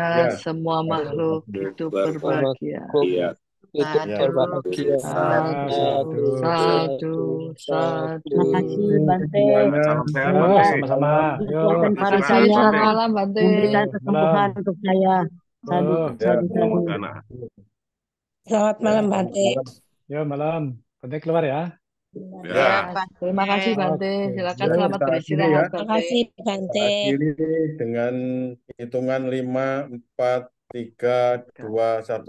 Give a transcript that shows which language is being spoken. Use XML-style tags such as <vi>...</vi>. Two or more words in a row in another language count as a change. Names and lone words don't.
<id>Ya. semua makhluk hidup berbahagia. Iya. Hidup Ya. berbahagia. Sadu, Satu, sadu, Terima satu. kasih sadu. Bante. Semuanya. Salam sehat yo, Bante. sama-sama. Yo, Kesehatan para Terima kasih, Istirahat saya, selamat Bante. malam Bante. memberikan malam. kesembuhan untuk saya. Sadu, Oh, Ya. sadu, sadu. Pemudana. Selamat Ya. malam, Selamat Bante. malam. yo malam. Bante keluar ya. Ya Ya. Terima kasih Bante. Bante. Oke. Silakan Ya, selamat kita akhiri beristirahat ya. Terima Bante. kasih, Kita Bante. akhiri dengan hitungan 5, 4, 3, 2, 1.</id>